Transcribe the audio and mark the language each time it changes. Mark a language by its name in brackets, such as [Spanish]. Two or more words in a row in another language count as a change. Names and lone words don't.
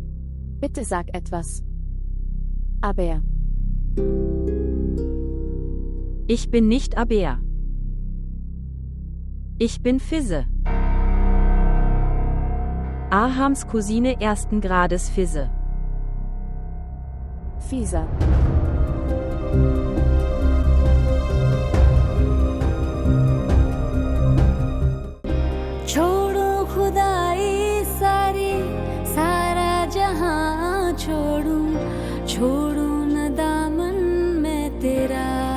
[German] Bitte sag etwas. Aber. Ich bin nicht Aber. Ich bin Fizze. Ahams Cousine ersten Grades Fizze. Fieser. [Hindi] छोड़ो खुदाई सारी सारा जहां छोड़ूं छोड़ूं न दामन मैं तेरा